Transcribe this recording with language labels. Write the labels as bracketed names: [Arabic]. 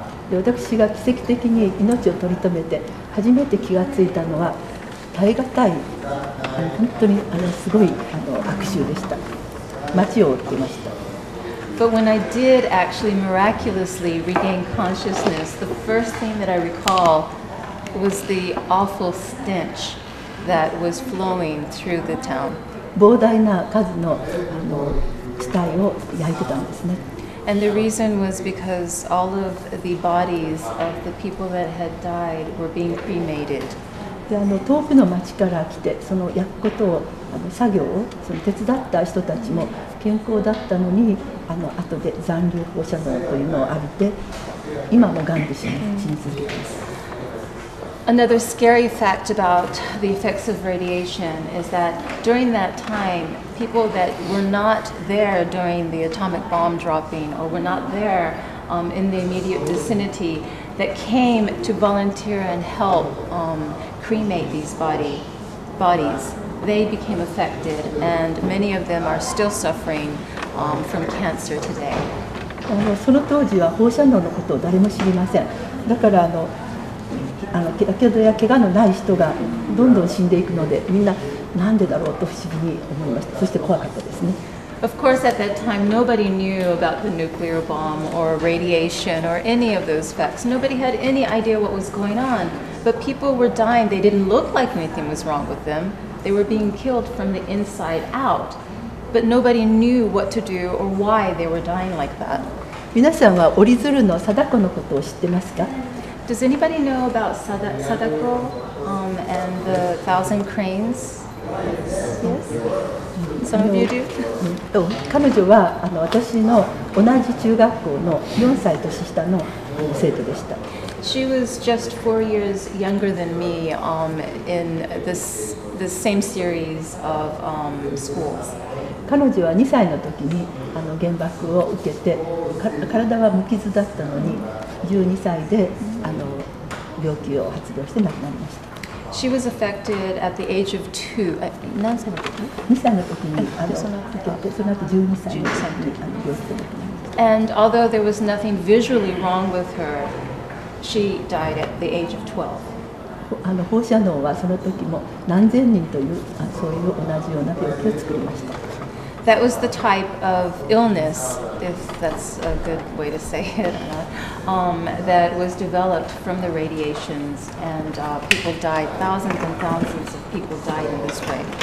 [Japanese] で私が奇跡的に命を取り留めて初めて気がついたのは耐え難い本当にすごい悪臭でした。街を覆っていました。 [English] But when I did actually miraculously regain consciousness, the first thing that I recall was the awful stench that was flowing through the town. [Japanese] 膨大な数の死体を焼いてたんですね。 [English] And the reason was because all of the bodies of the people that had died were being cremated. [Japanese] で遠くの町から来てその焼くことを作業を手伝った人たちも健康だったのに後で残留放射能というのを浴びて今もがんで死に続けています。 [English] Another scary fact about the effects of radiation is that during that time, people that were not there during the atomic bomb dropping or were not there in the immediate vicinity that came to volunteer and help cremate these bodies, they became affected, and many of them are still suffering from cancer today. [Japanese] その当時は放射能のことを誰も知りません。だからやけどや怪我のない人がどんどん死んでいくのでみんななんでだろうと不思議に思いました。そして怖かったですね。 [English] Of course, at that time, nobody knew about the nuclear bomb or radiation or any of those facts. Nobody had any idea what was going on. But people were dying. They didn't look like anything was wrong with them. They were being killed from the inside out. But nobody knew what to do or why they were dying like that. [Japanese] 皆さんは折り鶴の貞子のことを知ってますか？ [English] Does anybody know about Sadako and the 1,000 cranes? Yes? Some of you do? [Japanese] 彼女は私の同じ中学校の4歳年下の生徒でした。 [English] She was just 4 years younger than me in this same series of schools. [Japanese] 彼女は2歳の時に原爆を受けて体は無傷だったのに12歳で病気を発動して亡くなりました。 [English] She was affected at the age of 2. [Japanese] 何歳の時？2歳の時に受けて、その後12歳に病気で亡くなりました。 [English] And although there was nothing visually wrong with her, she died at the age of 12. [Japanese] 放射能はその時も何千人というそういう同じような病気を作りました。 [English] That was the type of illness, if that's a good way to say it, that was developed from the radiations, and people died. Thousands and thousands of people died in this way.